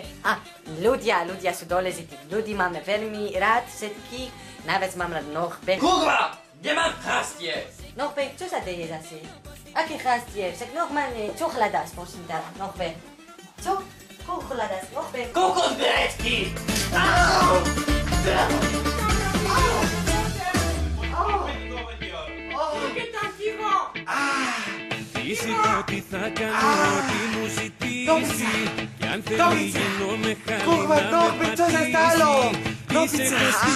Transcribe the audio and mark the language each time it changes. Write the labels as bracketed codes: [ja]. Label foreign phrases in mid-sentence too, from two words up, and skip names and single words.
[sk] A ľudia sú dôležití, ľudí máme veľmi rád všetkých, najviac mám rád Norbert. Kurva! Kde mám chastie? Norbert, čo sa deje zase? Aké chastie? Však normálne, čo hľadáš, prosím ťa, Norbert? Čo? Koľko hľadáš, Norbert? Kokos grécky! [el] Φυσικά τι θα κάνω, τι μου ζητήσει κι αν θέλει γίνομαι χαλινά με πατήσει.